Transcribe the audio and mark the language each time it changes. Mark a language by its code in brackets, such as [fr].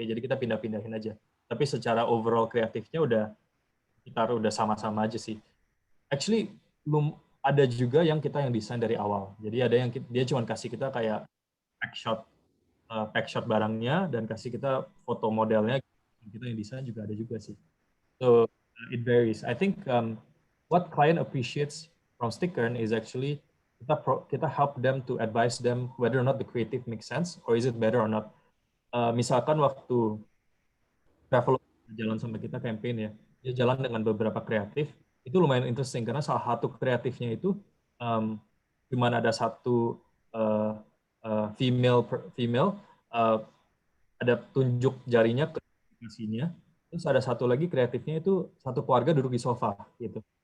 [id] Jadi kita pindah-pindahin aja. Tapi secara overall kreatifnya kita udah sama-sama aja sih. Actually belum ada juga yang kita yang desain dari awal. Jadi ada yang dia cuma kasih kita kayak pack shot barangnya dan kasih kita foto modelnya, kita yang desain juga ada juga sih. So [en] It varies. I think what client appreciates from Stickern is actually kita help them to advise them whether or not the creative makes sense or is it better or not. [id] Misalkan waktu Travel jalan sama kita campaign ya, dia jalan dengan beberapa kreatif, itu lumayan interesting karena salah satu kreatifnya itu cuma ada satu female ada tunjuk jarinya ke aplikasinya, terus ada satu lagi kreatifnya itu satu keluarga duduk di sofa gitu.